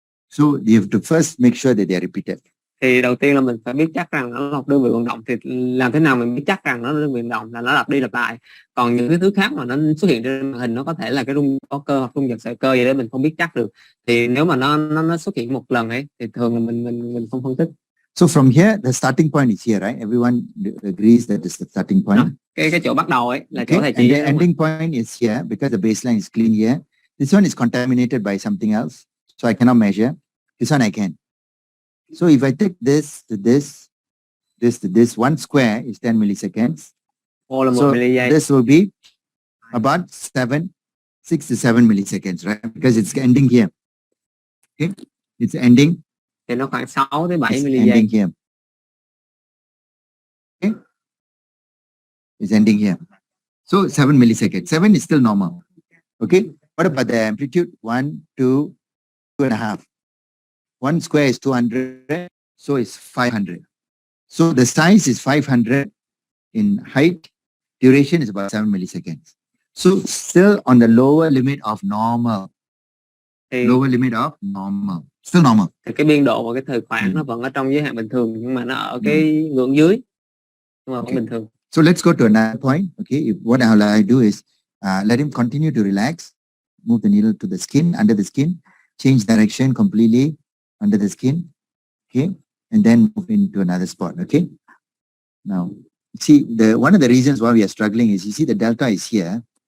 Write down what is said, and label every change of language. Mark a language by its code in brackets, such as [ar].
[en] So you have to first make sure that they are repeated. [vi] Thì đầu tiên là mình phải biết chắc rằng nó là một đơn vị vận động, thì làm thế nào mình biết chắc rằng nó là đơn vị vận động là nó lặp đi lặp lại. Còn những cái thứ khác mà nó xuất hiện trên màn hình, nó có thể là cái rung có cơ hoặc rung giật sợi cơ gì đấy mình không biết chắc được. Thì nếu mà nó xuất hiện một lần ấy thì thường là mình không phân tích. [en] So from here, the starting point is here, right? Everyone agrees that is the starting point. [vi] Cái chỗ bắt đầu ấy là chỗ thầy [en] And [vi] chỉ. [en] the ending point is here because the baseline is clean here. This one is contaminated by something else, so I cannot measure. This one I can. So if I take this to this, this to this, one square is 10 milliseconds. So this will be about 6 to 7 milliseconds, right? Because it's ending here. Okay, it's ending. [vi] Thì nó khoảng 6 tới 7 [en] It's [vi] mili giây. [en] ending here. Okay, it's ending here. So 7 milliseconds. 7 is still normal. Okay. What about the amplitude? 1, 2, 2.5. One square is 200, so it's 500. So the size is 500 in height. Duration is about 7 milliseconds. So still on the lower limit of normal. Lower limit of normal. Still normal. [vi] Thì cái biên độ và cái thời khoảng nó vẫn ở trong giới hạn bình thường, nhưng mà nó ở cái ngưỡng dưới, nhưng mà vẫn bình thường. [en] So let's go to another point. Okay, what I do is let him continue to relax. Move the needle to the skin, under the skin. Change direction completely under the skin. Okay, and then move into another spot. Okay. Now, see, one of the reasons why we are struggling is, you see the delta is here.